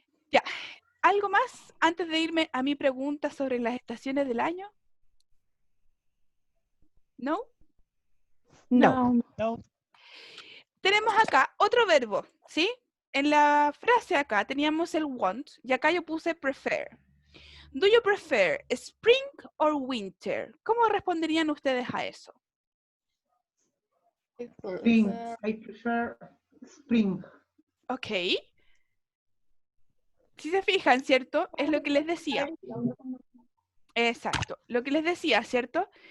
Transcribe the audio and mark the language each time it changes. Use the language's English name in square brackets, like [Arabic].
[Spanish] Ya, ¿algo más antes de irme a mi pregunta sobre las estaciones del año? ¿No? No. Tenemos acá otro verbo, ¿sí? En la frase acá teníamos el want y acá yo puse prefer. [English] Do you prefer spring or winter? [Spanish] ¿Cómo responderían ustedes a eso? [English] Spring. I prefer spring. Ok. [Spanish] Si se fijan, ¿cierto? Es lo que les decía. Exacto. Lo que les decía, ¿cierto?